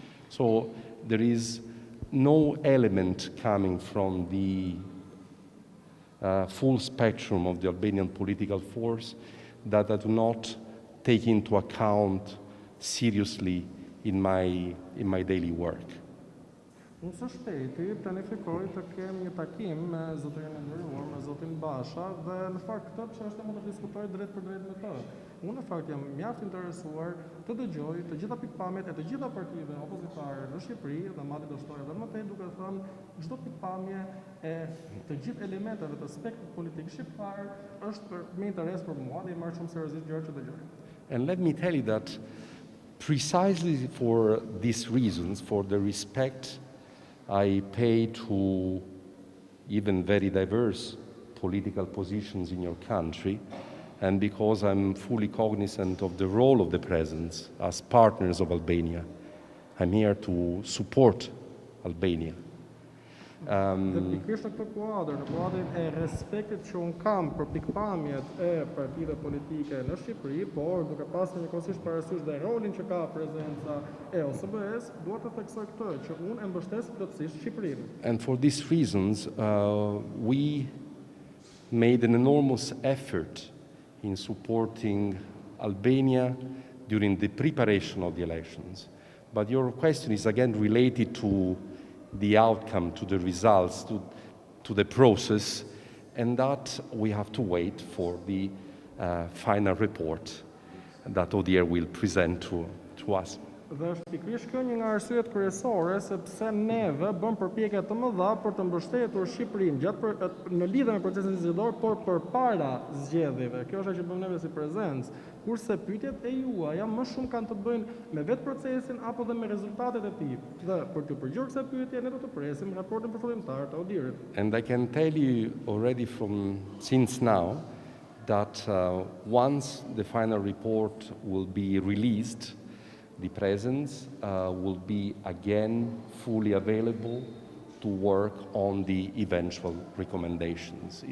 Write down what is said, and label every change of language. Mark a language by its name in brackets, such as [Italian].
[English] So there is no element coming from the full spectrum of the Albanian political force that I do not take into account seriously in my daily work. [Albanian] Unë së shpejti planifikoj të kem një takim me zotërin e nderuar, me zotin Basha, dhe në fakt këtë çështje mund të diskutoj drejt për drejt me të. Unë në fakt jam mjaft interesuar të dëgjoj të gjitha pikpamjet e të gjitha partive opozitare në Shqipëri dhe madje do shtoj edhe më tej duke thënë çdo pikpamje e të gjithë elementeve të spektrit politik shqiptar është me interes për mua dhe i marr shumë seriozisht gjërat që dëgjoj. [English] And let me tell you that precisely for these reasons, for the respect I pay to even very diverse political positions in your country, and because I'm fully cognizant of the role of the presence as partners of Albania, I'm here to support Albania. [Albanian] Dhe pikërisht në këtë kuadër, në kuadrin e respektit që unë kam për pikpamjet e partive politike në Shqipëri, por duke pasur njëkohësisht parasysh dhe rolin që ka prezenca e OSBE-s, dua të theksoj këtë që unë e mbështes plotësisht Shqipërinë. [English] And for these reasons, we made an enormous effort in supporting Albania during the preparation of the elections. But your question is again related to the outcome, to the results, to the process, and that we have to wait for the final report that ODIHR will present to us. [Albanian] Dhe është pikërisht kjo një nga arsyet kryesore sepse neve bëm përpjekje të mëdha për të mbështetur Shqipërinë në lidhje me procesin zgjedhor, por përpara zgjedhjeve. Kjo është ajo që bëm neve si prezencë, kurse pyetjet e juaja më shumë kanë të bëjnë me vetë procesin apo dhe me rezultatet e tij. Dhe për të përgjigjur kësaj pyetje ne do të presim raportin përfundimtar të ODIHR-it. [English] And I can tell you already since now that once the final report will be released, the presence will be again fully available to work on the eventual recommendations.